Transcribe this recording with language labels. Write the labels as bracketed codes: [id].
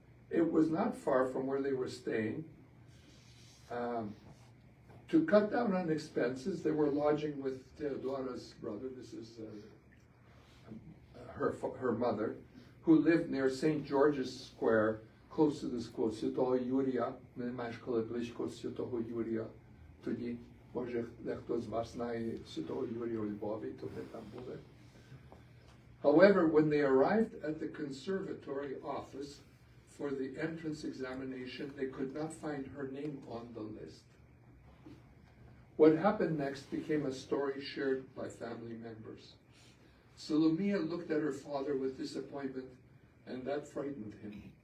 [en] It was not far from where they were staying. To cut down on expenses, they were lodging with Theodora's brother, this is her mother, who lived near St. George's Square, close to the school. [uk] Святого Юрія, ми мешкали близько Святого Юрія. Тоді, може, дехто з вас знає Святого Юрія у Львові, то ми там були. [en] However, when they arrived at the conservatory office for the entrance examination, they could not find her name on the list. What happened next became a story shared by family members. Solomea looked at her father with disappointment, and that frightened him.